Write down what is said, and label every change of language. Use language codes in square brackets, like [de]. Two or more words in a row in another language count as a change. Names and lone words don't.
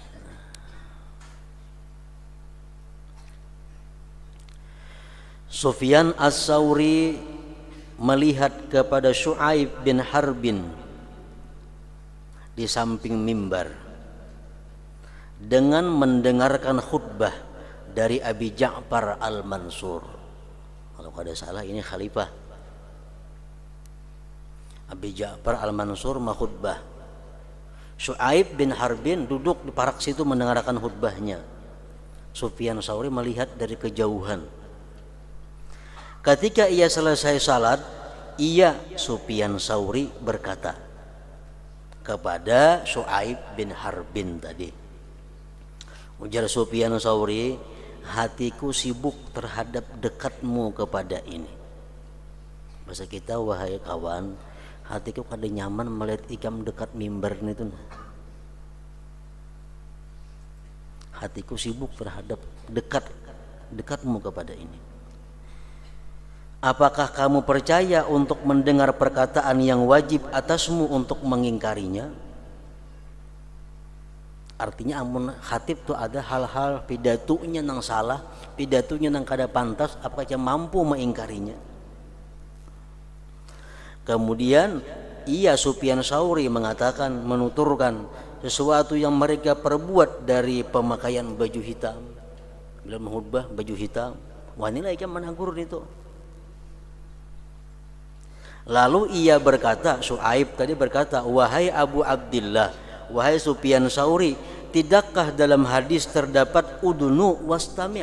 [id] Sufyan As-Sauri melihat kepada Syu'aib bin Harbin di samping mimbar dengan mendengarkan khutbah dari Abi Ja'far Al-Mansur. [bjn] Kalau kada salah ini khalifah. [id] Abi Ja'far Al-Mansur khutbah. [bjn] Syu'aib bin Harbin duduk di parak situ mendengarkan khutbahnya. [id] Sufyan Sauri melihat dari kejauhan. Ketika ia selesai salat, ia Sufyan Sauri berkata kepada Syu'aib bin Harbin tadi. [bjn] Ujar Sufyan Sauri, [id] hatiku sibuk terhadap dekatmu kepada ini. [bjn] Bahasa kita, wahai kawan, hatiku kada nyaman melihat ikam dekat mimbar itu. [id] Hatiku sibuk terhadap dekatmu kepada ini. Apakah kamu percaya untuk mendengar perkataan yang wajib atasmu untuk mengingkarinya? [bjn] Artinya amun khatib tu ada hal-hal pidatunya nang salah, pidatunya nang kada pantas, apakah mampu mengingkarinya? [id] Kemudian ia Sufyan Sauri mengatakan, menuturkan sesuatu yang mereka perbuat dari pemakaian baju hitam. Bila menghutbah baju hitam, wanita yang menegur itu. Lalu ia berkata, Syu'aib tadi berkata, wahai Abu Abdillah, wahai Sufyan Sauri, tidakkah dalam hadis terdapat [ar] ادنوا واستمعوا'?